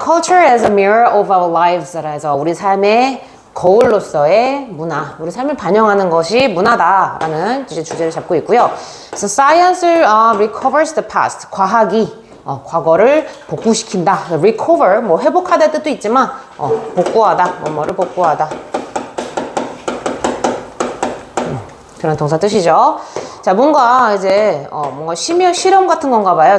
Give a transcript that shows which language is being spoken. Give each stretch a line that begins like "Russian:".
English: Culture as a mirror of our lives
Korean: 라서 우리 삶의 거울로서의 문화, 우리 삶을 반영하는 것이 문화다라는 주제를 잡고 있고요. 그래서
English: Science recovers the past.
Korean: 과학이 과거를 복구시킨다. recover, 뭐 회복하다 뜻도 있지만 복구하다, 뭐를 복구하다. 그런 동사 뜻이죠. 자, 뭔가 이제 뭔가 실험 같은 건가 봐요.